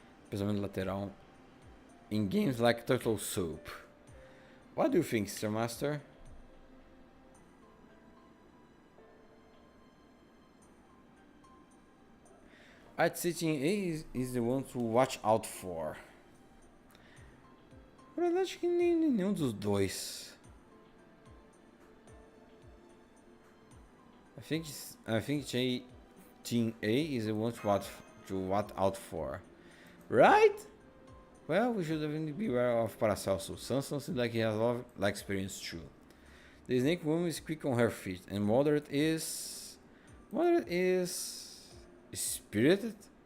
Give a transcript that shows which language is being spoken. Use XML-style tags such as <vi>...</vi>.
<pt>Pensamento lateral</pt> <en>in games like Turtle Soup. What do you think, Sir Master? I'd say Team A is the one to watch out for.</en> <pt>Eu acho que nenhum dos dois.</pt> <en>I think Team A is the one to watch out for. Right? Well, we should definitely be aware of Paracelso. Sanson seems like he has a lot of experience too. The snake woman is quick on her feet, and Moderate is spirited.</en>